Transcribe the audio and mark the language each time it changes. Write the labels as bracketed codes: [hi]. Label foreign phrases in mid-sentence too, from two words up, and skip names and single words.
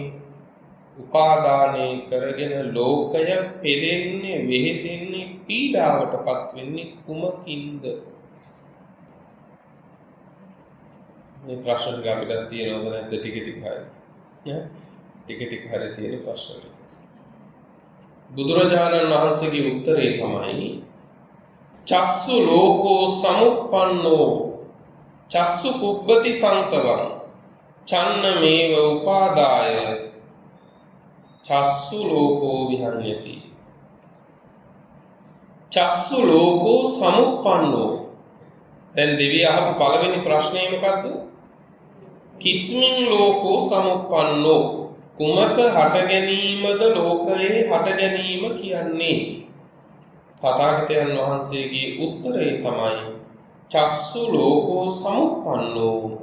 [si] උපාදානය කරගෙන ලෝකය පෙළෙන්නේ, වෙහෙසෙන්නේ, පීඩාවටපත් වෙන්නේ කුමකින්ද? මේ ප්‍රශ්න ටික අපිට තියෙනවද නැද්ද? ටික ටික හරි. ටික ටික හරි තියෙන ප්‍රශ්න ටික. බුදුරජාණන් වහන්සේගේ උත්තරේ තමයි [pi] චස්සු ලෝකෝ සමුප්පන්නෝ චස්සු කුබ්බති සන්තවං චන්නමේව උපාදාය චස්සු ලෝකෝ විහඤ්ඤති. චස්සු ලෝකෝ සමුප්පන්නෝ. [si] දැන් දෙවිය අහපු පළවෙනි ප්‍රශ්නේ මොකද්ද? [pi] කිස්මින් ලෝකෝ සමුප්පන්නෝ. [si] කුමක හට ගැනීමද ලෝකයේ හට ගැනීම කියන්නේ? තථාගතයන් වහන්සේගේ උත්තරය තමයි [pi] චස්සු ලෝකෝ සමුප්පන්නෝ.